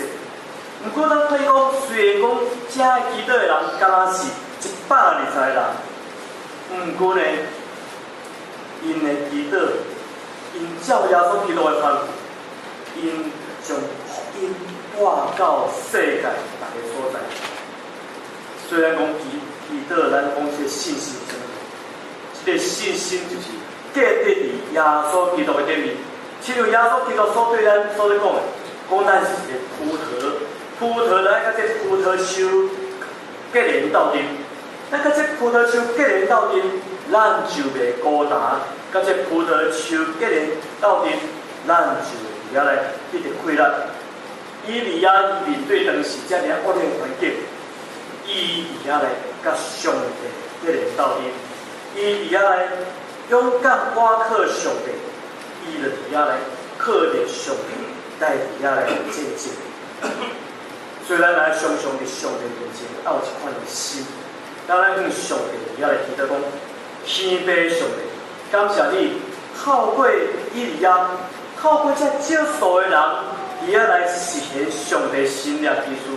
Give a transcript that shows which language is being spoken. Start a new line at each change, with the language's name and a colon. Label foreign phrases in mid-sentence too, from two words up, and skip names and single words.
Min Nan Chinese: 毋过咱可以讲，虽然讲遮的祈祷的人敢若是120个人，毋过呢，因的祈祷，因照耶稣基督的吩咐，因将福音带到世界逐个所在。虽然讲祈祷，咱讲这信心生活，这个信心就是建立伫耶稣基督的顶面。亲像耶稣基督所对咱所咧讲的，讲咱是一个葡萄来甲这葡萄树结连斗阵，咱甲这葡萄树结连斗阵，咱就袂孤单；甲这葡萄树结连斗阵，咱就会来一直快乐。以利亚面对当时遮尔恶劣环境，伊伫遐来甲上帝结连斗阵，伊伫遐来勇敢倚靠上帝，伊就伫遐来靠着上帝，来伫遐来见证。虽然咱常常伫上帝面前有一款的心，咱向上帝伫遐来祈祷讲，天父上帝，感谢你透过以利亚，透过这少数的人，伫遐来实现上帝新约基督。